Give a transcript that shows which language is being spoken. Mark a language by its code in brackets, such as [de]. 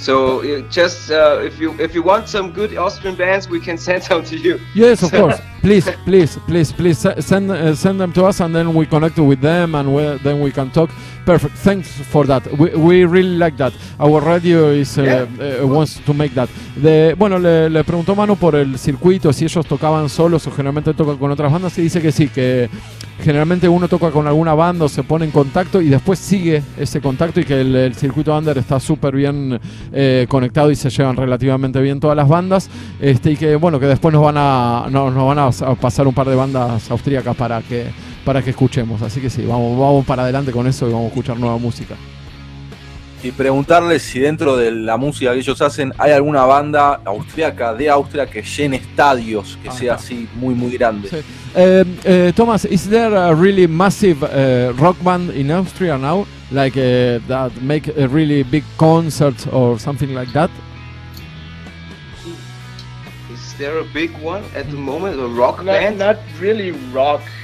[en] So just if you want some good Austrian bands, we can send them to you. Yes, of course. Please send them to us, and then we connect with them, and then we can talk. Perfect. Thanks for that. We really like that. Our radio wants to make that. [es] Bueno, le preguntó Manu por el circuito, si ellos tocaban solos o generalmente tocan con otras bandas, y dice que sí, que generalmente uno toca con alguna banda o se pone en contacto y después sigue ese contacto, y que el circuito under está súper bien conectado y se llevan relativamente bien todas las bandas, y que bueno, que después nos van a pasar un par de bandas austríacas para que escuchemos. Así que sí, vamos para adelante con eso y vamos a escuchar nueva música. Y preguntarles si dentro de la música que ellos hacen hay alguna banda austríaca de Austria que llene estadios, que sea así muy muy grande. Sí. [en] Thomas, is there a really massive rock band in Austria now, like that make a really big concerts or something like that? Is there a big one at the moment, a rock band? Not really rock.